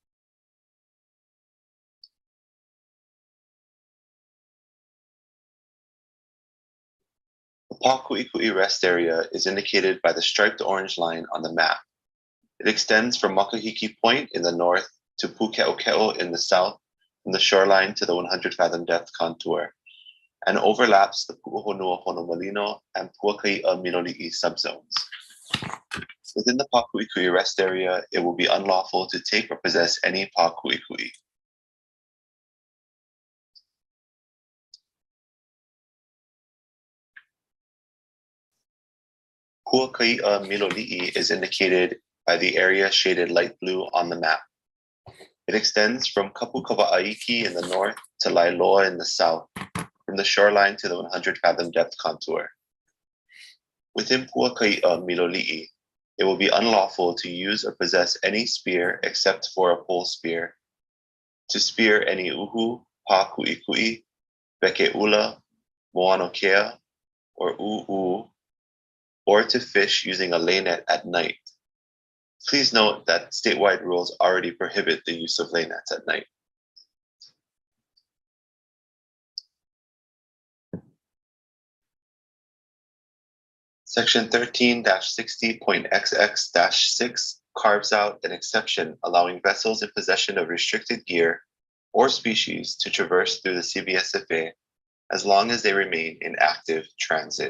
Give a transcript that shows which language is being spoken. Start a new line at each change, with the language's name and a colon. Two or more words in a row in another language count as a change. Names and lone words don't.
English: The Pakuʻikuʻi Rest Area is indicated by the striped orange line on the map. It extends from Makahiki Point in the north to Puakaiʻa in the south, from the shoreline to the 100-fathom depth contour, and overlaps the Puʻuhonua Honomalino and Puakaiʻa Miloliʻi subzones. Within the Pakuʻikuʻi Rest Area, it will be unlawful to take or possess any Pakuʻikuʻi. Puakaiʻa Miloliʻi is indicated by the area shaded light blue on the map. It extends from Kapukawa'aiki in the north to Lailoa in the south, from the shoreline to the 100-fathom depth contour. Within Puakaiʻa Miloliʻi, it will be unlawful to use or possess any spear except for a pole spear, to spear any uhu, Pākuʻikuʻi, bekeʻula, moanokea, or u'u, or to fish using a lay net at night. Please note that statewide rules already prohibit the use of lay nets at night. Section 13-60.XX-6 carves out an exception allowing vessels in possession of restricted gear or species to traverse through the CBSFA as long as they remain in active transit.